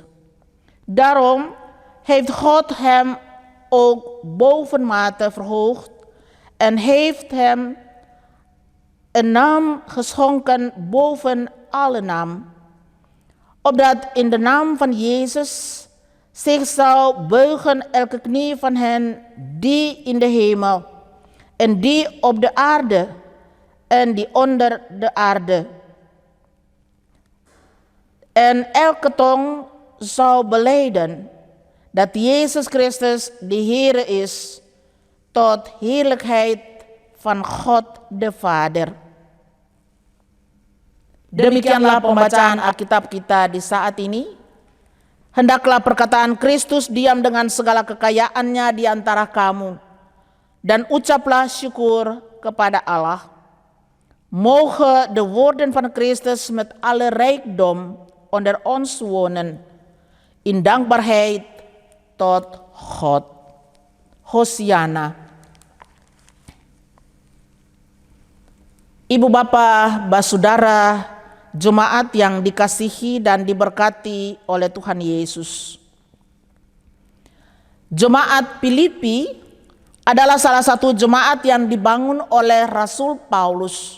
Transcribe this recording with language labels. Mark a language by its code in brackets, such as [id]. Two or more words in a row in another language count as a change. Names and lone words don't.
[nl] Daarom heeft God hem ook bovenmate verhoogd en heeft hem een naam geschonken boven alle naam, opdat in de naam van Jezus zich zou buigen elke knie van hen die in de hemel en die op de aarde en die onder de aarde, en elke tong zou belijden dat Jezus Christus de Heere is, tot heerlijkheid van God de Vader. [id] Demikianlah pembacaan Alkitab kita di saat ini. Hendaklah perkataan Kristus diam dengan segala kekayaannya di antara kamu, dan ucaplah syukur kepada Allah. [nl] Mogen de woorden van Christus met alle rijkdom onder ons wonen, in dankbaarheid tot God. [id] Hosiana. Ibu Bapa, Basudara, jemaat yang dikasihi dan diberkati oleh Tuhan Yesus. Jemaat Filipi adalah salah satu jemaat yang dibangun oleh Rasul Paulus.